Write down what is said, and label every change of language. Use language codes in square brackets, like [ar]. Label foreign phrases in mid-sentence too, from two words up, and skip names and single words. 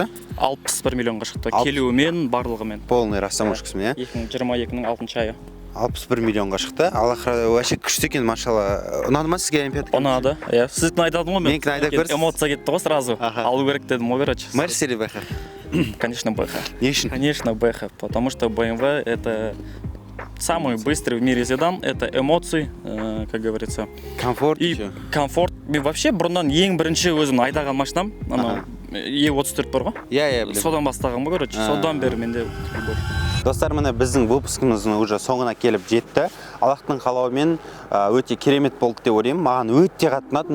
[kk] 61 миллионға шықты. Келуімен, барлығымен. Полный растаможкасымен, иә? 2022-ның 6 айы. 61 миллионға шықты. Аллах вообще күшті екен, машалла. Ұнады ма сізге M5? Ұнады, иә. Сіздікін айтадым ғой мен. Менікін айта көрсіз. Эмоция кетті ғой сразу. Алу керек дедім ғой, короче. [ru] Мерс или БХ? Конечно, БХ. [kk] Не үшін? [ru] Конечно, БХ, потому что BMW это самый быстрый в мире седан, это эмоции, как говорится. Комфорт. И комфорт. [kk] Мен вообще бұрыннан ең бірінші өзім айдаған машинам, анау E34 бар ғой. Иә, білем. Содан бастаған ғой, короче. Содан бері менде любовь. Достар, міне біздің выпускымыздың уже соңына келіп жетті. Аллахтың қалауымен өте керемет болды деп ойлаймын. Маған өте қатты ұнады.